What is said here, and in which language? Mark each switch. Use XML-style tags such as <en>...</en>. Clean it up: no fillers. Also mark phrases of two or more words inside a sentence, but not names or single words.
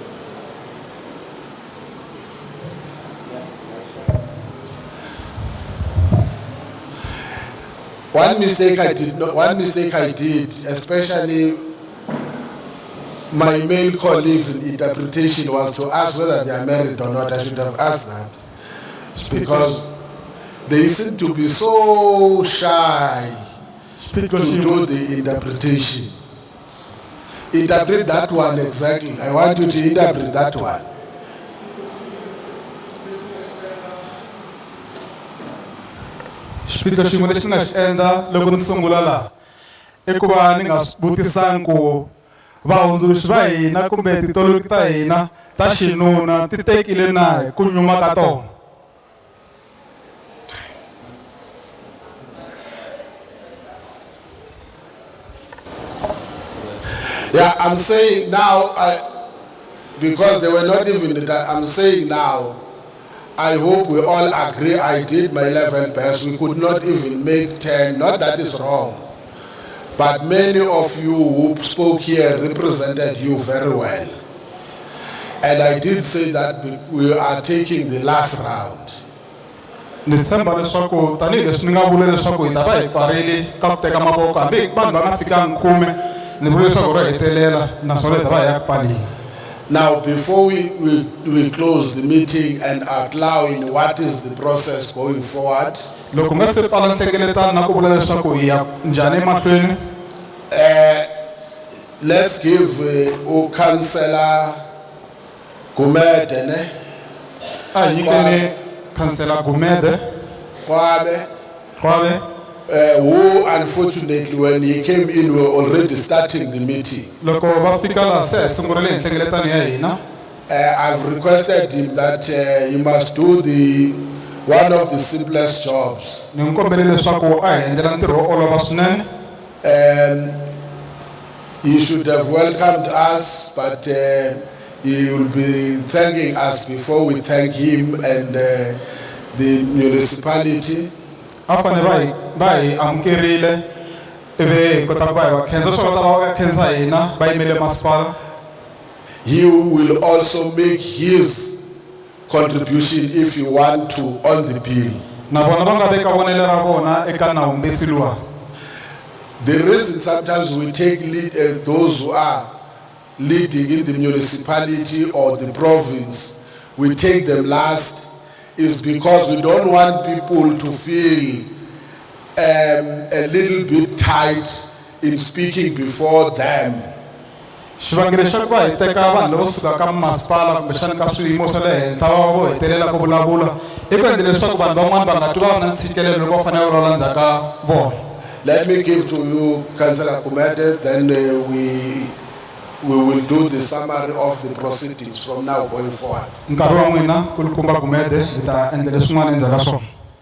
<en>One mistake I did, especially my male colleagues in interpretation, was to ask whether they are married or not. I should have asked that. Because they seem to be so shy to do the interpretation. Interpret that one exactly. I want you to interpret that one.</en> <ts>Xiphiqo xin'we lexi nga xi endla loko ni sungula laha I ku va ni nga vutisangi ku vahundzuluxi va hina kumbe titoloki ta hina ta xinuna ti tekile na hi ku nyuma ka tona.</ts> <en>Yeah, I'm saying now, because they were not even, I'm saying now, I hope we all agree I did my level best. We could not even make 10, not that is wrong. But many of you who spoke here represented you very well. And I did say that we are taking the last round.</en> <ts>Ni tshemba leswaku tanihileswi ni nga vula leswaku hi ta va hi pfarile ka ku teka mavoko hambi vanhu va nga fikangi 10 ni vula leswaku ro hetelela naswona hi ta va hi ya ku pfaleni.</ts> <en>Now, before we close the meeting and outline what is the process going forward,</en> <ts>loko nga se pfala nhlengeletano na ku vula leswaku hi ya njhani emahlweni,</ts> <en>let's give Councillor Gumede,</en> <ts>a hi nyikeni Councillor Gumede Khwabe,</ts> <en>who unfortunately when he came in we were already starting the meeting.</en> <ts>loko va fika laha se hi sungurile nhlengeletano ya hina.</ts> <en>I've requested him that he must do one of the simplest jobs.</en> <ts>Ni n'wi kombele leswaku a hi endlela ntirho wo olova swinene.</ts> <en>He should have welcomed us, but he will be thanking us before we thank him and the municipality.</en> <ts>A fanele va hi amukerile ivi hi kota ku va hi va khensa swo ta va khensa hina va yimele masipala.</ts> <en>He will also make his contribution if you want to on the bill.</en> <ts>Na vona va nga veka vonelo ra vona eka nawumbisi luwa.</ts> <en>The reason sometimes we take those who are leading in the municipality or the province, we take them last, is because we don't want people to feel a little bit tight in speaking before them.</en> <ts>Xivangelo xa ku va hi teka vanhu lavo suka ka masipala kumbexana ka swiyimo swa le henhla va vo hetelela ku vulavula I ku endla leswaku vanhu van'wana va nga twi va na ntshikelelo loko va fanele va vulavula ndzhaku ka vona.</ts> <en>Let me give to you Councillor Kumede, then we will do the summary of the proceedings from now going forward.</en> <ts>Nkarhi wa n'wina kulukumba Gumede hi ta endla leswin'wana endzhaku ka swona.</ts>